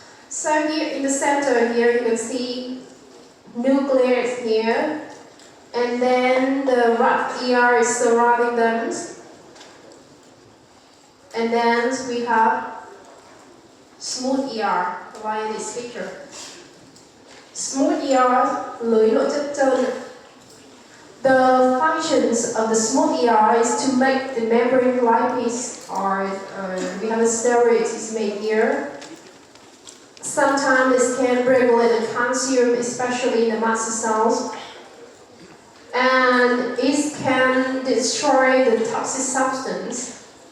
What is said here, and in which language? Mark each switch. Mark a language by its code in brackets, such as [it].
[en] So here in the center here you can see nucleus here, and then the rough ER is surrounding them, and then we have smooth ER via this picture. Smooth ER, [vi] lưới nội chất trơn. [en] The functions of the smooth ER is to make the membrane lipase, or we have a steroid is made here. Sometimes it can regulate the calcium, especially in the mast cells, and it can destroy the toxic substance.